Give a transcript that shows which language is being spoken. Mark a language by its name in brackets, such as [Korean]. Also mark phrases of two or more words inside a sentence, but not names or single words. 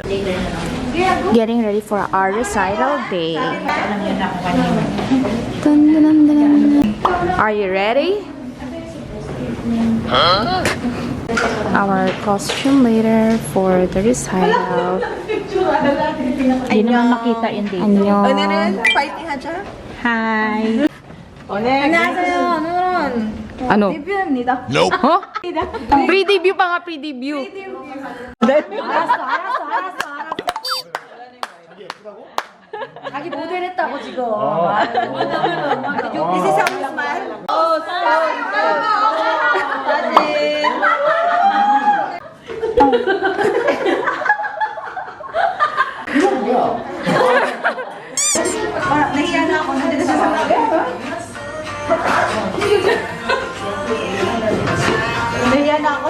[English] Getting ready for our recital day. Dun, dun, dun, dun. Are you ready? Huh? Our costume later for the recital. [Filipino] Hindi naman makita yun dito. [Korean] 안녕. 파이팅 하자. [English] Hi. [Korean] 안녕하세요, 오늘은 [Filipino] Ano? [Korean] 데뷔입니다. [English] Nope. Huh? [Filipino] Pre-debut pa nga, pre-debut. [Korean] 알았어. 자기 모델 했다고 지금. [English] This is how you smile. [Filipino] Nahiya na ako. Nandito siya sa Nahiya na ako.